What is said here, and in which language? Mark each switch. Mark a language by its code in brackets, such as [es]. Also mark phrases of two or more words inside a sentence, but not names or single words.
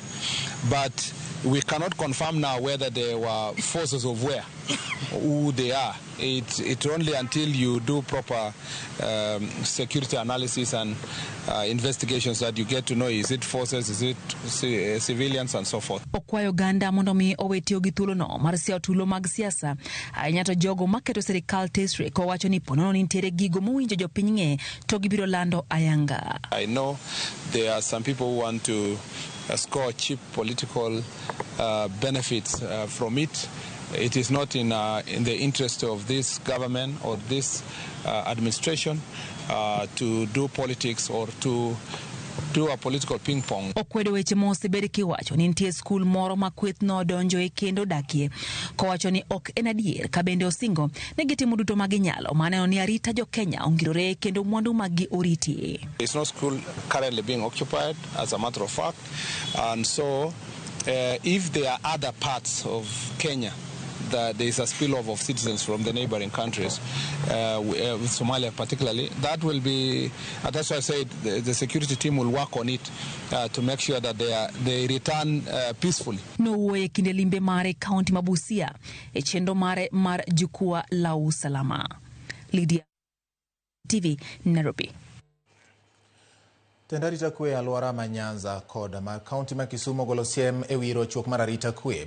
[en] But we cannot confirm now whether they were forces of war, who they are. It's only until you do proper security analysis and investigations that you get to know, is it forces, is it civilians, and so forth. [luo] Okwayo ganda mondo mi owetio gi thuolo no mar siao tulo mag siasa. Ahinyato jogo maketo serikal tesre ko wacho ni ponono nitiere gigo mowinjo jopiny ng'e to gibiro lando ayanga. [en] I know there are some people who want to score cheap political benefits from it. It is not in the interest of this government or this administration to do politics or to do a political ping pong. [luo] Okwedo weche mo osebed kiwacho ni nitie skul moro ma kweth no donjo e kendo dakie, kowacho ni ok en adier ka bende osingo ne gitimo duto ma ginyalo maneno ni arita jo Kenya ongirore kendo mwandu magi oriti. [en] It's no school currently being occupied, as a matter of fact, and so if there are other parts of Kenya that there is a spillover of citizens from the neighboring countries, with Somalia particularly, that will be, that's why I said the security team will work on it to make sure that they return peacefully. [luo] No woye kinde limbe mare kaunti ma Busia e chendo mare mar [sw] jukwaa la usalama. [luo] Lydia TV, Nairobi. Tend arita kwe aluora ma Nyanza kod ma kaunti ma Kisumu golo siem e wi rochruok mar arita kwe.